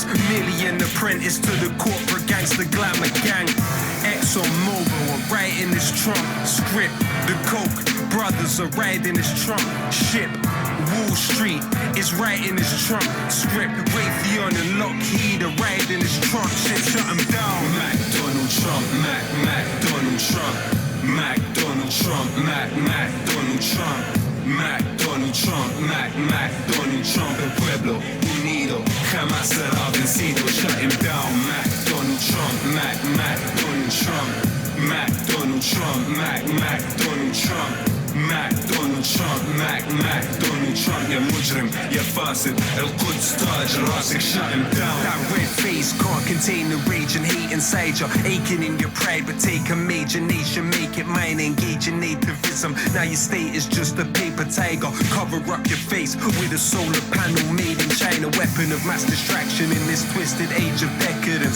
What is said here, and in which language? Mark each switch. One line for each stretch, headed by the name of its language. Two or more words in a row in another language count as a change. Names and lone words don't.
English: Million apprentice to the corporate gangster glamour gang. Exxon Mobil are writing this Trump script. The Koch brothers are riding this Trump ship. Wall Street is writing this Trump script. Raytheon and Lowkey are riding this Trump ship. Shut him down. McDonald Trump, McDonald Trump, McDonald Trump, McDonald Trump, McDonald Trump, McDonald Trump,
Spanish: el pueblo unido jamás será vencido.
English: Shut him down. McDonald Trump, McDonald Trump, McDonald Trump, McDonald Trump, McDonald Trump, McDonald Trump
Arabic: يا مجرم يا فاسد القدس تاج راسك
English: shut him down. That red face can't contain the rage and hate inside you, aching in your pride, but take a major nation, make it mine, engage in nativism. Now your state is just a paper tiger. Cover up your face with a solar panel made in China, weapon of mass distraction in this twisted age of decadence.